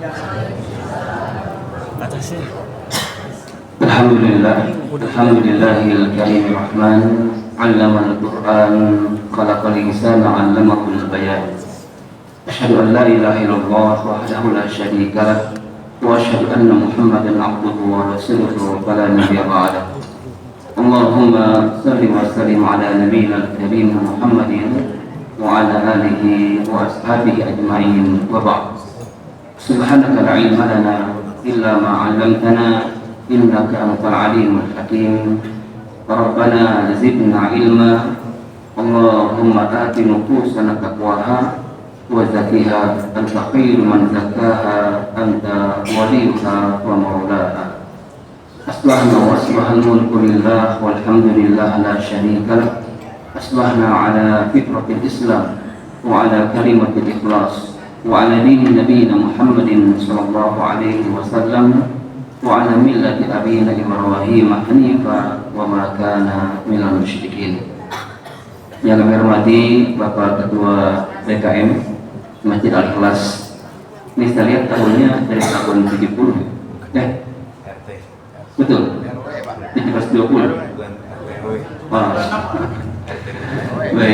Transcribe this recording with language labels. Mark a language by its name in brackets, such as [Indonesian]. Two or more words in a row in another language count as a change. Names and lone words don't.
[Arabic] الحمد لله الكريم الرحمن علم القرآن خلق الإنسان علمه البيان. أشهد أن لا إله إلا الله وحده لا شريك له وأشهد أن محمدا عبده ورسوله ولا نبي بعده. اللهم صل وسلم على نبينا الكريم محمد وعلى آله وأصحابه أجمعين وبعد. سبحانك لا علم لنا إلا ما علمتنا إنك أنت العليم الحكيم. ربنا زدنا علما اللهم آت نفوسنا تقواها وزكها أنت خير من زكاها أنت وليها ومولاها. أصبحنا وأصبح الملك لله والحمد لله لا شريك له. أصبحنا على فطرة الإسلام وعلى كلمة الإخلاص وعلى دين نبينا محمد صلى الله عليه وسلم وعلى ملة أبينا إبراهيم حنيفا وما كان من المشركين. [Indonesian] Yang kami hormati Bapak Ketua BKM Masjid Al-Ikhlas. Ini saya lihat tahunnya dari tahun 70. Betul? 1720. Wah. Baik.